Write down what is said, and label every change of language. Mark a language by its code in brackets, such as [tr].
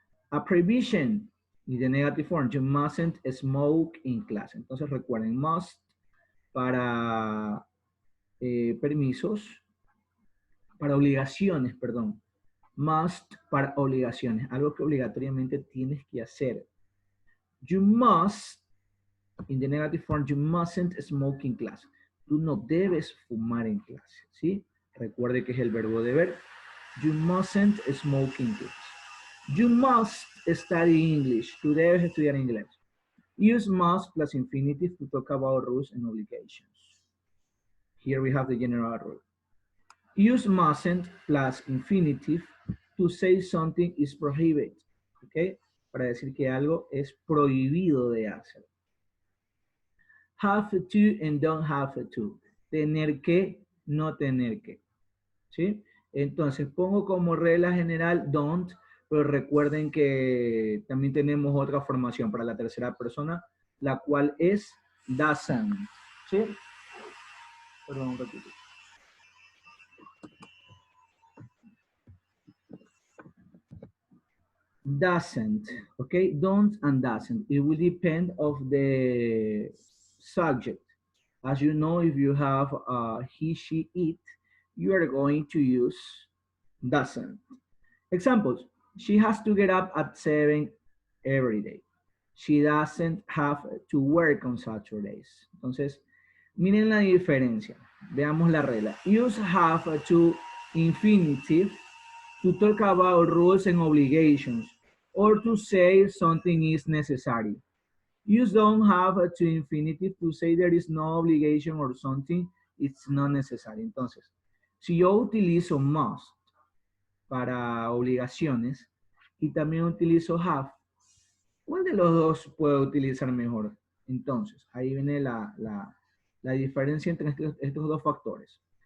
[en] A prohibition y the negative form, you mustn't smoke in class. [es] Entonces recuerden, must para permisos, para obligaciones, perdón. Must para obligaciones, algo que obligatoriamente tienes que hacer. [en] You must, in the negative form, you mustn't smoke in class. [es] Tú no debes fumar en clase, ¿sí? Recuerde que es el verbo deber. [en] You mustn't smoke in class. You must study English. [es] Tú debes estudiar inglés. [en] Use must plus infinitive to talk about rules and obligations. Here we have the general rule. Use mustn't plus infinitive to say something is prohibited. ¿Ok? [es] Para decir que algo es prohibido de hacer. [en] Have to and don't have to. [es] Tener que, no tener que. ¿sí? Entonces pongo como regla general don't, pero recuerden que también tenemos otra formación para la tercera persona, la cual es doesn't, ¿sí? Perdón, un ratito. [en] Doesn't, okay? Don't and doesn't. It will depend of the subject. As you know, if you have he, she, it, you are going to use doesn't. Examples. She has to get up at 7 every day. She doesn't have to work on Saturdays. [es] Entonces, miren la diferencia. Veamos la regla. [en] Use have to infinitive to talk about rules and obligations or to say something is necessary. Use don't have to infinitive to say there is no obligation or something it's not necessary. [es] Entonces, si yo utilizo must para obligaciones y también utilizo have, ¿cuál de los dos puedo utilizar mejor? Entonces, ahí viene la diferencia entre estos dos factores.